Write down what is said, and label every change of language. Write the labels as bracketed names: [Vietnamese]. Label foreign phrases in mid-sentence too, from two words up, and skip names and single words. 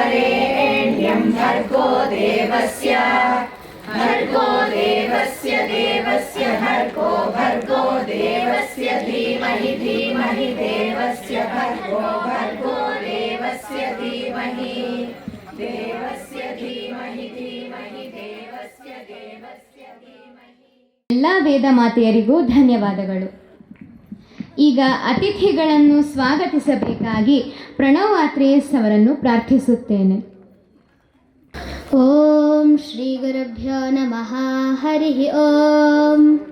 [Sanskrit] वरेण्यं भर्गो देवस्य देवस्य भर्गो देवस्य धीमहि देवस्य भर्गो देवस्य धीमहि देवस्य धीमहि देवस्य धीमहि. [Kannada] ಎಲ್ಲ ವೇದ ಮಾತೆಯರಿಗೂ ಧನ್ಯವಾದಗಳು. ಈಗ ಅತಿಥಿಗಳನ್ನು ಸ್ವಾಗತಿಸಬೇಕಾಗಿ ಪ್ರಣವ್ ಆತ್ರೇಯಸ್ ಅವರನ್ನು ಪ್ರಾರ್ಥಿಸುತ್ತೇನೆ. [Sanskrit] ಓಂ ಶ್ರೀ ಗುರುಭ್ಯೋ ನಮಃ. ಹರಿ ಓಂ.